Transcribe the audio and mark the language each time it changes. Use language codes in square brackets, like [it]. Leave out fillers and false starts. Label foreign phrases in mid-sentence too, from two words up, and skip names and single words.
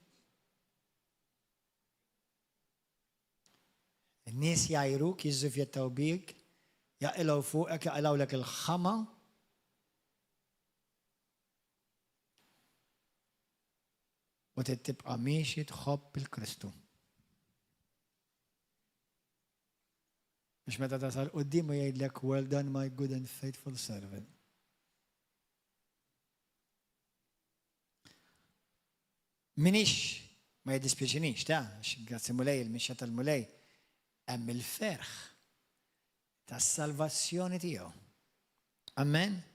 [mt] N-nies jajruk, jiżżufjettaw bik, jaqilgħu fuqek, jaqilgħulek il-ħama. U tibqa' miexi tħobb il-Kristu. Biex meta tasal quddiem u jgħidlek [en] well done my good and faithful servant. [mt] Minix ma jiddispjaċinix ta' grazzi mulej il-mixja tal-mulej hemm il-ferħ tas-salvazzjoni tiegħu. Amen?